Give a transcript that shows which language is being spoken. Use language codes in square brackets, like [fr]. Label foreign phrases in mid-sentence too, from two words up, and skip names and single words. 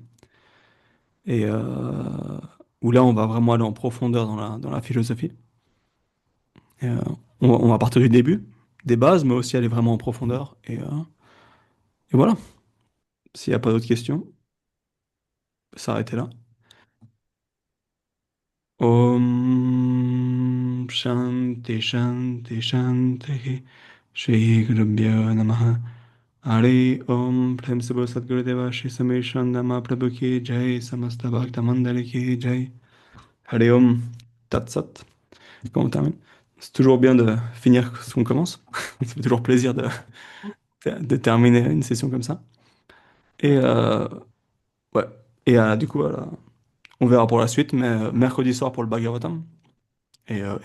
[fr] Et où là, on va vraiment aller en profondeur dans la philosophie. Et, on va partir du début, des bases, mais aussi aller vraiment en profondeur. Et voilà. S'il n'y a pas d'autres questions, s'arrêter là. [sa] ॐ शान्ति शान्ति शान्ति श्री गुरुभ्यो नमः. [hi] हरि ॐ प्रेम से बोल सद्गुरुदेव श्री समेशन प्रभु की जय समस्त भक्त मण्डली की जय. [sa] हरि ॐ तत् सत्. [fr] Comment on termine? C'est toujours bien de finir ce qu'on commence. Ça fait toujours plaisir de terminer une session comme ça. Et ouais. Et du coup, voilà, on verra pour la suite, mais mercredi soir pour le Bhagavatam et vendredi.